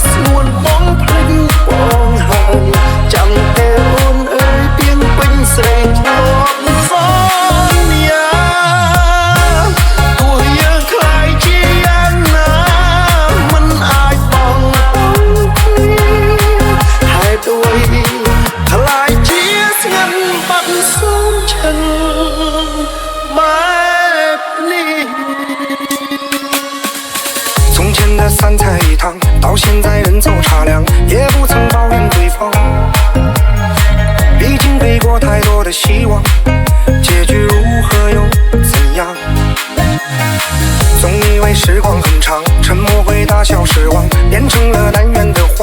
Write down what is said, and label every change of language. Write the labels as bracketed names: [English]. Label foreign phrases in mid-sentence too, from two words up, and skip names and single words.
[Khmer] ស្ងួនបងភ្លេចបងហើយចាំតែអូនអើយពីងពេញស្រែកធ្លាប់សន្យាទោះយើងខ្លាយជាយ៉ាងណាមិនអាចបងគ្នាហេតុអ្វីខ្លាយជាស្ងាត់បាត់សូមឈឹងបែបនេះ [Chinese] 从前的三菜一汤，到现在人走茶凉，也不曾抱怨对方。毕竟给过太多的希望，结局如何又怎样？总以为时光很长，沉默会打消失望，变成了难圆的谎。